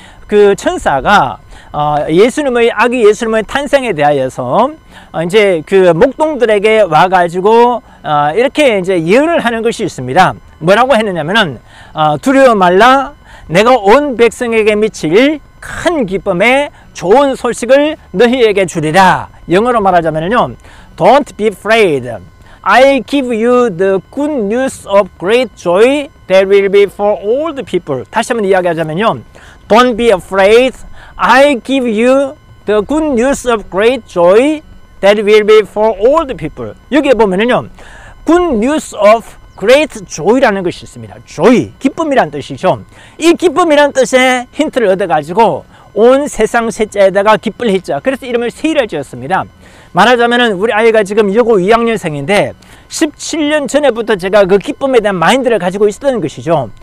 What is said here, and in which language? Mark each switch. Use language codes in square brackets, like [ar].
[ko] 그 천사가 예수님의 아기 예수님의 탄생에 대하여서 이제 그 목동들에게 와가지고 이렇게 이제 예언을 하는 것이 있습니다. 뭐라고 했느냐면은 두려워 말라, 내가 온 백성에게 미칠 큰 기쁨의 좋은 소식을 너희에게 주리라. 영어로 말하자면요, [en] Don't be afraid, I give you the good news of great joy that will be for all the people. [ko] 다시 한번 이야기하자면요. [en] Don't be afraid. I give you the good news of great joy that will be for all the people. [ko] 여기에 보면은요. [en] Good news of great joy [ko] 라는 것이 있습니다. joy, 기쁨이란 뜻이죠. 이 기쁨이란 뜻의 힌트를 얻어가지고 온 세상 셋자에다가 기쁠 했죠. 그래서 이름을 세일을 지었습니다. 말하자면은 우리 아이가 지금 여고 2학년생인데 17년 전에부터 제가 그 기쁨에 대한 마인드를 가지고 있었던 것이죠.